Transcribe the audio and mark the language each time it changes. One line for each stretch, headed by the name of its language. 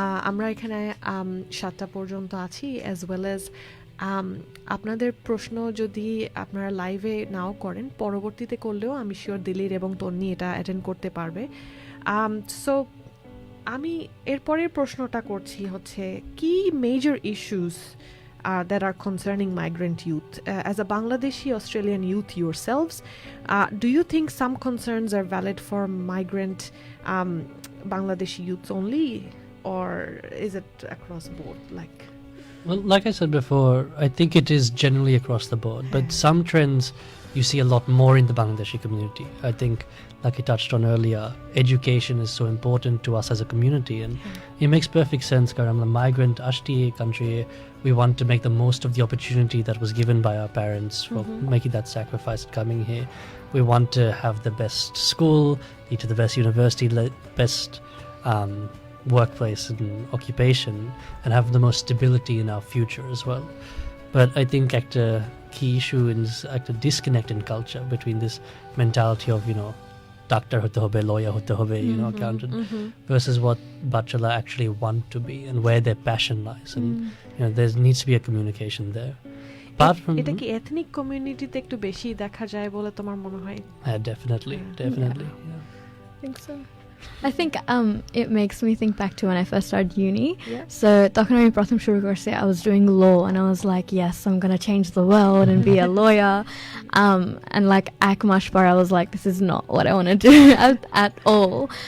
Bangla: আমরা এখানে 7টা পর্যন্ত আছি,
English: as well as
Bangla: আপনাদের প্রশ্ন যদি আপনারা লাইভে নাও করেন, পরবর্তীতে করলেও আমি শিওর দিলির এবং তন্নি এটা অ্যাটেন্ড করতে পারবে। সো আমি এরপরের প্রশ্নটা করছি হচ্ছে কি major issues
English: that are concerning migrant youth. As a Bangladeshi Australian youth yourselves, do you think some concerns are valid for migrant Bangladeshi youths only, or is it across board? Well, like I said before, I think it is generally across the board, but some trends you see a lot more in the Bangladeshi community. I think, like I touched on earlier, education is so important to us as a community, and it makes perfect sense. Because I'm a migrant, Ashti country, we want to make the most of the opportunity that was given by our parents for making that sacrifice coming here. We want to have the best school, lead to the best university, best workplace and occupation, and have the most stability in our future as well. But I think a key issue is a disconnect in culture between this mentality of, you know,
Bangla: doctor hote hobe, lawyer hote hobe,
English: you know, accountant, versus what bachelor actually want to be and where their passion lies. And you know, there needs to be a communication there. Apart from
Bangla: এটা কি ethnic কমিউনিটিতে একটু বেশি দেখা যায় বলে তোমার মনে হয়?
English: definitely. Yeah. I think so. I think it makes me think back to when I first started uni. So
Bangla: তখন আমি প্রথম শুরু করছি,
English: I was doing law and I was like, yes, I'm gonna change the world and be a lawyer. And like
Bangla: এক মাস পর
English: I was like, this is not what I want to do at all.